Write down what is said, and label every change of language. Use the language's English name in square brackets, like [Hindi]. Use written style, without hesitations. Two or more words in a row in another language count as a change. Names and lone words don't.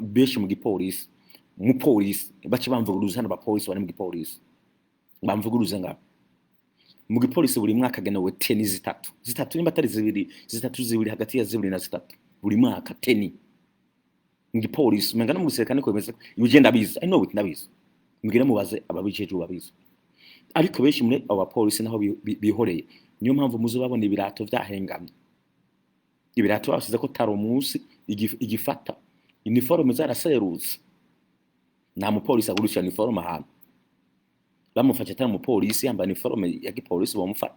[Rundi] mu gipolisi bace bamvuguruza hano abapolisi bari mu gipolisi bamvuguruza ngaho mu gipolisi buri mwaka genewe teni zitatu nimba atari zibiri hagati ya 2 na 3 buri mwaka teni mu gipolisi mengana mu gisirikare ko bimeze ibigenda biza [English] I know it [Rundi] ndabizi mbwira mubaze ababijeje babizi ariko benshi muri abo bapolisi naho bihoreye. Niyo mpamvu muzo babona ibirato vyahengamye, ibirato basize ko taro munsi igifata uniforme zaraserutse. Nta mupolisi agurisha uniforme ahantu, bamufashe atari umupolisi yambaye uniforme ya gipolisi bamufata.